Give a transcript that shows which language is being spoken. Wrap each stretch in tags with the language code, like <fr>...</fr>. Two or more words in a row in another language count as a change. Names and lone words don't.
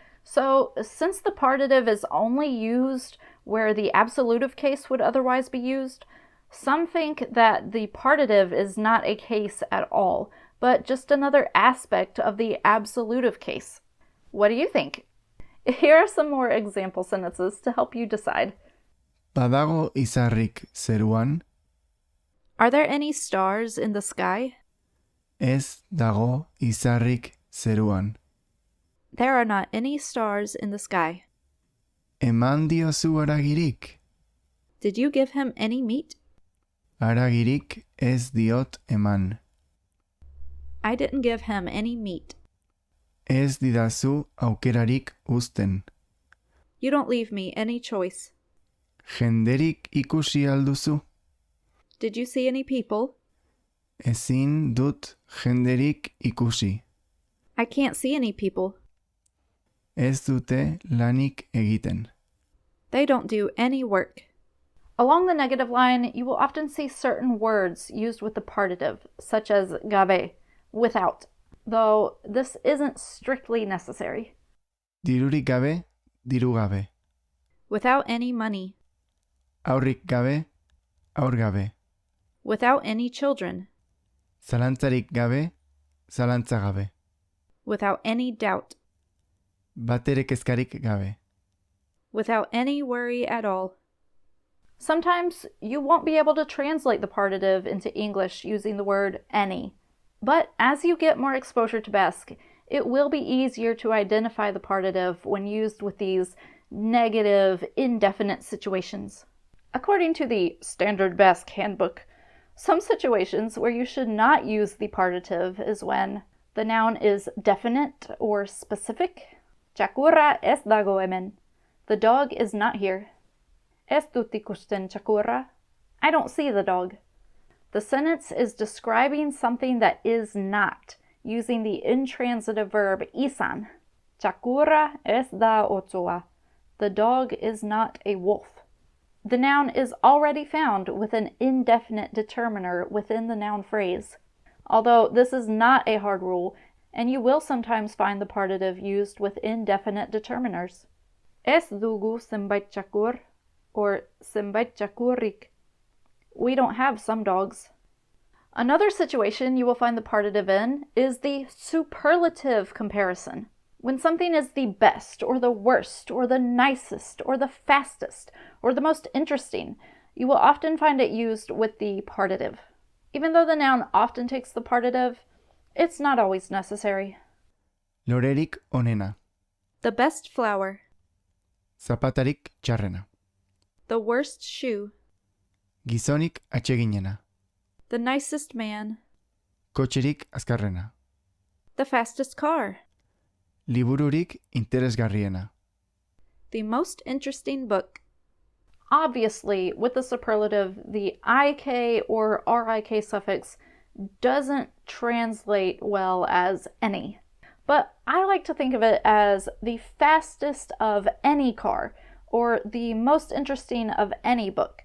<en>So since the partitive is only used where the absolutive case would otherwise be used, some think that the partitive is not a case at all, but just another aspect of the absolutive case. What do you think? Here are some more example sentences to help you decide.</en> <eu>Badago izarrik zeruan?</eu> <en>Are there any stars in the sky?</en> <eu>Ez dago izarrik zeruan.</eu> <en>There are not any stars in the sky.</en> <eu>Eman diozu haragirik?</eu> <en>Did you give him any meat?</en> <eu>Haragirik ez diot eman.</eu> <en>I didn't give him any meat.</en> <eu>Ez didazu aukerarik uzten.</eu> <en>You don't leave me any choice.</en> <eu>Jenderik ikusi alduzu?</eu> <en>Did you see any people?</en> <eu>Ezin dut jenderik ikusi.</eu> <en>I can't see any people.</en> <eu>Ez dute lanik egiten.</eu> <en>They don't do any work. Along the negative line, you will often see certain words used with the partitive, such as gabe, without, though this isn't strictly necessary.</en> <eu>Dirurik gabe, diru gabe.</eu> <en>Without any money.</en> <eu>Haurrik gabe, haur gabe.</eu> <en>Without any children.</en> <eu>Zalantzarik gabe, zalantza gabe.</eu> <en>Without any doubt.</en> <eu>Batere kezkarik gabe.</eu> <en>Without any worry at all. Sometimes you won't be able to translate the partitive into English using the word any. But as you get more exposure to Basque, it will be easier to identify the partitive when used with these negative, indefinite situations. According to the Standard Basque Handbook, some situations where you should not use the partitive is when the noun is definite or specific.</en> <eu>Txakurra ez dago hemen.</eu> <en>The dog is not here.</en> <eu>Ez dut ikusten txakurra.</eu> <en>I don't see the dog. The sentence is describing something that is not, using the intransitive verb izan.</en> <eu>Txakurra ez da otsua.</eu> <en>The dog is not a wolf. The noun is already found with an indefinite determiner within the noun phrase. Although this is not a hard rule, and you will sometimes find the partitive used with indefinite determiners.</en> <eu>Ez dugu zenbait txakur, or zenbait txakurrik.</eu> <en>We don't have some dogs. Another situation you will find the partitive in is the superlative comparison. When something is the best, or the worst, or the nicest, or the fastest, or the most interesting, you will often find it used with the partitive. Even though the noun often takes the partitive, it's not always necessary.</en> <eu>Lorerik onena.</eu> <en>The best flower.</en> <eu>Zapatarik txarrena.</eu> <en>The worst shoe.</en> <eu>Gizonik atseginena.</eu> <en>The nicest man.</en> <eu>Kotxerik azkarrena.</eu> <en>The fastest car.</en> <eu>Libururik interesgarriena.</eu> <en>The most interesting book. Obviously, with the superlative, the ik or rik suffix doesn't translate well as any. But I like to think of it as the fastest of any car, or the most interesting of any book.</en>